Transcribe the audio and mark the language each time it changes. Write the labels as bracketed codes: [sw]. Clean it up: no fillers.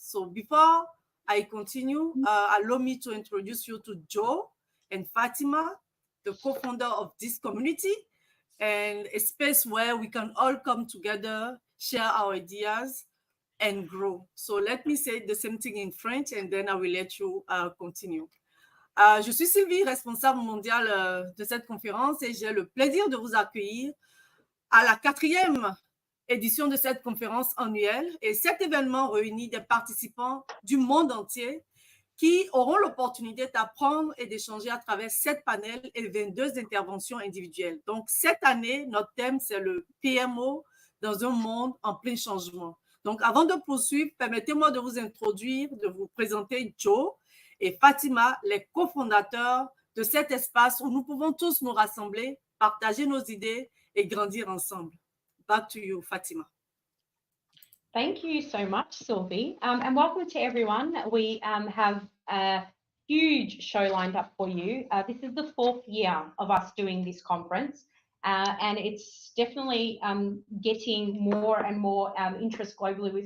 [en] So before I continue, allow me to introduce you to Joe and Fatima, the co-founder of this community, and a space where we can all come together, share our ideas, and grow. So let me say the same thing in French, and then I will let you continue. [fr] Je suis Sylvie, responsable mondiale de cette conférence, et j'ai le plaisir de vous accueillir à la 4e édition de cette conférence annuelle. Et cet événement réunit des participants du monde entier qui auront l'opportunité d'apprendre et d'échanger à travers 7 panels et 22 interventions individuelles. Donc, cette année, notre thème, c'est le PMO dans un monde en plein changement. Donc, avant de poursuivre, permettez-moi de vous introduire, de vous présenter Joe et Fatima, les cofondateurs de cet espace où nous pouvons tous nous rassembler, partager nos idées et grandir ensemble. [en] Back to you, Fatima. Thank you so much, Sylvie, and welcome to everyone. We have a huge show lined up for you. This is the 4th year of us doing this conference, and it's definitely getting more and more interest globally.